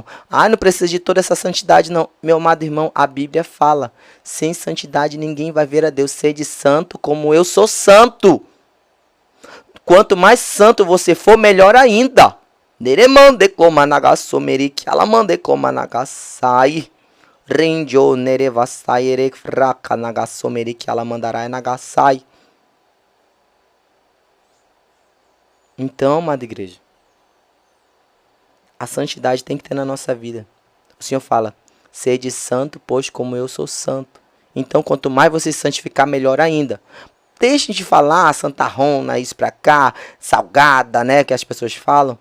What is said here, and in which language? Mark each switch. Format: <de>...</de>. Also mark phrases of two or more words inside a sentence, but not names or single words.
<pt>Não precisa de toda essa santidade não. Meu amado irmão, a Bíblia fala, sem santidade ninguém vai ver a Deus. Sede santo como eu sou santo. Quanto mais santo você for, melhor ainda. Neremande como anagassomerik, alamande como anagasai. Rendio nerevasai erek fraca nagassomerik, alamandarai nagasai. Então, amada igreja, a santidade tem que ter na nossa vida. O Senhor fala, sede santo, pois como eu sou santo. Então, quanto mais você se santificar, melhor ainda. Deixem de falar santarrona, isso pra cá, salgada, né, que as pessoas falam.</pt>